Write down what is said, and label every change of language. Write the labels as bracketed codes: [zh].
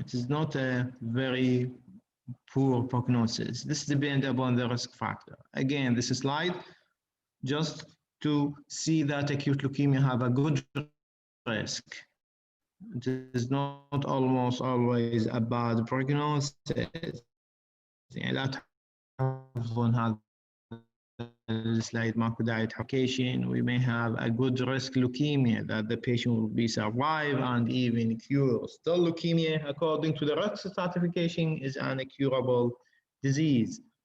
[en] It is not a very poor prognosis. This depends upon the risk factor. Again, this slide just to see that acute leukemia have a good risk. It is not almost always a bad prognosis. [ar] يعني لا تحفظون هذا السلايد ماكو داعي تحكيشين. [en] We may have a good risk leukemia that the patient will be survive and even cure. Still leukemia, according to the risk stratification, is an incurable disease.